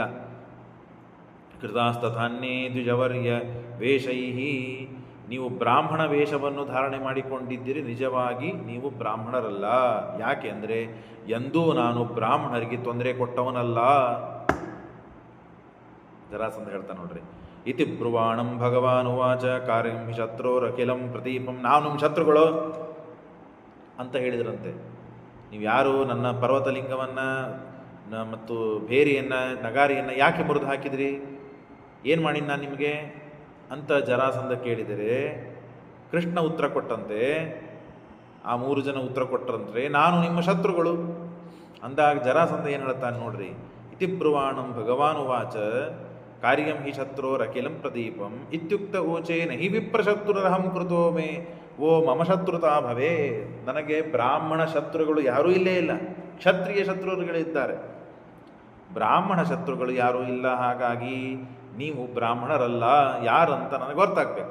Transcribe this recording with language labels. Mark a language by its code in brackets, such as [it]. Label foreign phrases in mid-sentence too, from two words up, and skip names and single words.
[sa] ಕೃತಾಸ್ತಥಾನ್ಯೇ ದ್ವಿಜವರ್ಯ ವೇಷೈಹಿ. [kn] ನೀವು ಬ್ರಾಹ್ಮಣ ವೇಷವನ್ನು ಧಾರಣೆ ಮಾಡಿಕೊಂಡಿದ್ದೀರಿ, ನಿಜವಾಗಿ ನೀವು ಬ್ರಾಹ್ಮಣರಲ್ಲ. ಯಾಕೆ ಅಂದರೆ ಎಂದೂ ನಾನು ಬ್ರಾಹ್ಮಣರಿಗೆ ತೊಂದರೆ ಕೊಟ್ಟವನಲ್ಲ. ಜರಾಸಂಧ ಹೇಳ್ತಾನೆ ನೋಡ್ರಿ. [sa] ಇತಿ ಬ್ರುವಾಣಂ ಭಗವಾನ್ ಉವಾಚ ಕಾರ್ಯಂ ಹಿ ಶತ್ರೋರಖಿಲಂ ಪ್ರತೀಪಂ. [kn] ನಾವು ನಿಮ್ಮ ಶತ್ರುಗಳು ಅಂತ ಹೇಳಿದ್ರಂತೆ. ನೀವು ಯಾರು ನನ್ನ ಪರ್ವತಲಿಂಗವನ್ನು ಮತ್ತು ಭೇರಿಯನ್ನು, ನಗಾರಿಯನ್ನು ಯಾಕೆ ಮುರಿದು ಹಾಕಿದ್ರಿ? ಏನು ಮಾಡಿ ನಾನು ನಿಮಗೆ ಅಂತ ಜರಾಸಂಧ ಕೇಳಿದರೆ ಕೃಷ್ಣ ಉತ್ತರ ಕೊಟ್ಟಂತೆ, ಆ 3 ಜನ ಉತ್ತರ ಕೊಟ್ಟರಂತೆ, ನಾನು ನಿಮ್ಮ ಶತ್ರುಗಳು. ಅಂದಾಗ ಜರಾಸಂಧ ಏನು ಹೇಳ್ತಾನೆ ನೋಡ್ರಿ, [sa] ಇತಿ ಬ್ರುವಾಣಂ ಭಗವಾನ್ ಉವಾಚ ಕಾರ್ಯಂ ಹಿ ಶತ್ರೋರಖಿಲಂ ಪ್ರದೀಪಂ ಇತ್ಯುಕ್ತ ಊಚೆ ನಹಿ ವಿಪ್ರಶತ್ರುರಹಂ ಕೃತೋ ಮೇ ಓ ಮಮ ಶತ್ರುತಾ ಭವೇ. [kn] ನನಗೆ ಬ್ರಾಹ್ಮಣ ಶತ್ರುಗಳು ಯಾರೂ ಇಲ್ಲೇ ಇಲ್ಲ, ಕ್ಷತ್ರಿಯ ಶತ್ರುಗಳಿದ್ದಾರೆ, ಬ್ರಾಹ್ಮಣ ಶತ್ರುಗಳು ಯಾರೂ ಇಲ್ಲ. ಹಾಗಾಗಿ ನೀವು ಬ್ರಾಹ್ಮಣರಲ್ಲ ಯಾರಂತ ನನಗೆ ಗೊತ್ತಾಗಬೇಕು.